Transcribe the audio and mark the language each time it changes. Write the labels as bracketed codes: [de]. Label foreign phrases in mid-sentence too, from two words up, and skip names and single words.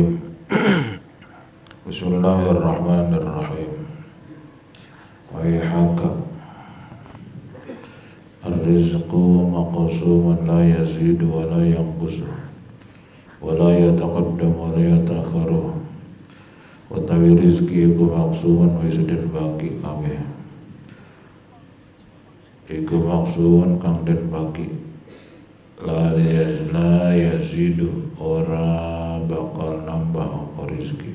[ar] بسم الله الرحمن الرحيم. ويحك الرزق مقسوم لا يزيد ولا ينقص ولا يتقدم ولا يتأخر. [jv] Utawi rizki iku maksumun wis den bagi kabeh. Iku maksumun kang den bagi. [ar] لا يزيد [jv] ora bakal nambah apa rizki.